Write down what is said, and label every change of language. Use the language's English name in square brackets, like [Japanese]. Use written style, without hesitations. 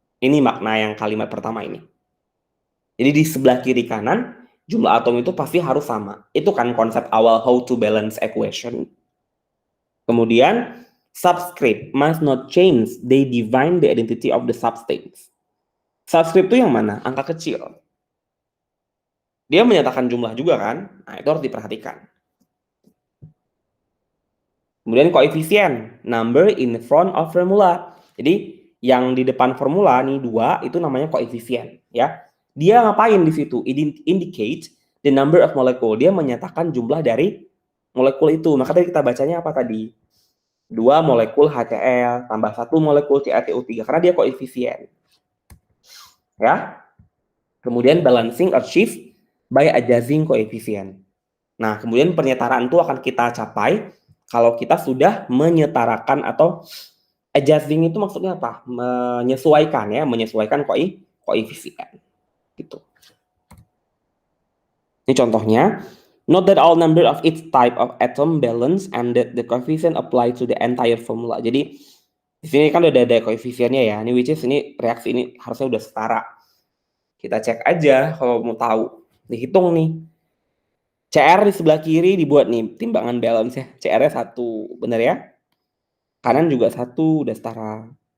[Indonesian] Ini makna yang kalimat pertama ini. Jadi di sebelah kiri kanan jumlah atom itu pasti harus sama. Itu kan konsep awal [English] how to balance equation. Kemudian subscript must not change, they define the identity of the substance. [Indonesian] Subscript itu yang mana? Angka kecil. Dia menyatakan jumlah juga kan? Nah, itu harus diperhatikan. Kemudian koefisien, [English] number in front of formula. [Indonesian] Jadi yang di depan formula nih 2 itu namanya koefisien ya. Dia ngapain di situ? [English] Indicate the number of molecule. [Indonesian] Dia menyatakan jumlah dari molekul itu. Maka tadi kita bacanya apa tadi? 2 molekul HCl tambah 1 molekul CaCO3 karena dia koefisien. Ya. Kemudian [English] balancing achieved by adjusting coefficient. [Indonesian] Nah, kemudian penyetaraan itu akan kita capai kalau kita sudah menyetarakan atau adjusting itu maksudnya apa? Menyesuaikan ya, menyesuaikan koefisien. Gitu. Ini contohnya. [English] Note that all number of each type of atom balance and that the coefficient apply to the entire formula. [Indonesian] Jadi di sini kan udah ada koefisiennya ya. Ini which is ini reaksi ini harusnya udah setara. Kita cek aja kalau mau tahu. Dihitung nih. CR di sebelah kiri dibuat nih timbangan balance ya. CR-nya 1, benar ya? Kanan juga 1, udah setara.